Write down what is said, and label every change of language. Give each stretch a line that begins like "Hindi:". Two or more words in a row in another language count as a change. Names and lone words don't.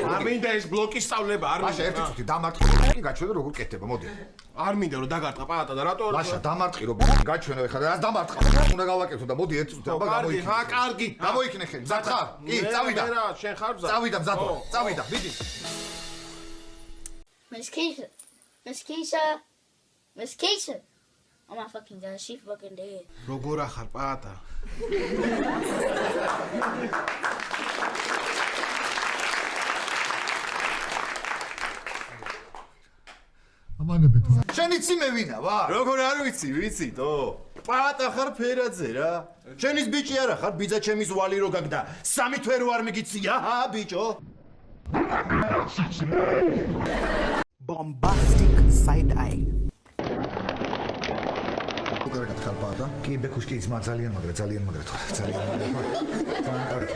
Georgian: არ მინდა ეს ბლოკის სწავლება, არ ლაშა მინდა. ერთი წუთი დამარტყე. გაჩვენე როგორ კეთდება, მოდი. არ მინდა რომ დაგარტყა პაატა და რატო? ლაშა დამარტყი რომ გაჩვენო ეხლა რა დამარტყა. უნდა გავაკეთო და მოდი ერთი წუთი აბა კარგი, გამოიქნე. კარგი. გამოიქნე ხელი. მზად ხარ? კი, წავიდა. რა, შენ ხარ მზად? წავიდა მზად ვარ. წავიდა, მიდი.
English: Miss Keisha. Miss Keisha. Miss Keisha. Oh my fucking god, she fucking dead.
Georgian: როგორ ახარ პაატა? ამანებეთ. შენიცი მე ვინა ვარ? როგორ არ ვიცი, ვიცითო? პაატა ხარ ფერაძე რა. შენის ბიჭი არა ხარ, ბიძა ჩემის ვალი რო გაგდა. 3 თვე რო არ მიგიცი, აჰა, ბიჭო.
English: Bombastic side eye.
Georgian: კარგად ხარ პაატა? კი, ბეკუშკი ძმა ძალიან მაგრა, ძალიან მაგრა თქო, ძალიან მაგრა.